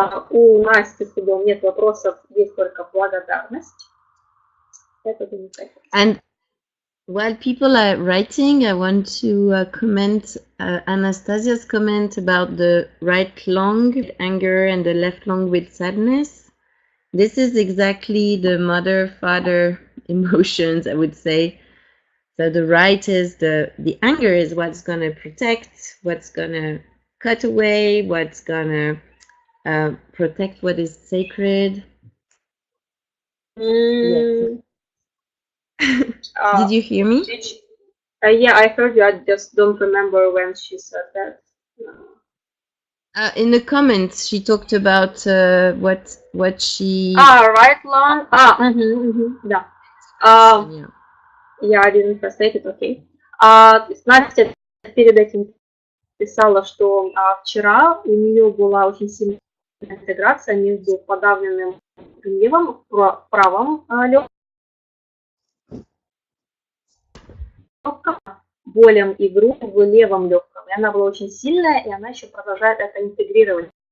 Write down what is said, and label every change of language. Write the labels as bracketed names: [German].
[Russian] У Насти с Любовью нет вопросов, есть только благодарность. Это замечательно. [English] And while people are writing, I want to comment Anastasia's comment about the right lung with anger and the left lung with sadness. This is exactly the mother-father emotions, I would say. So the right is the anger is what's going to protect, what's going to cut away, what's going to protect what is sacred. Yes. Did you hear me? Yeah, I heard you. I just don't remember when she said that. In the comments, she talked about what she. Right lung. Yeah. Yeah, I didn't translate it. Okay. [Russian] Настя перед этим писала, что вчера у нее была очень сильная интеграция между подавленным гневом в правом легком, болем и грудь в левом легком. И она была очень сильная, и она еще продолжает это интегрировать.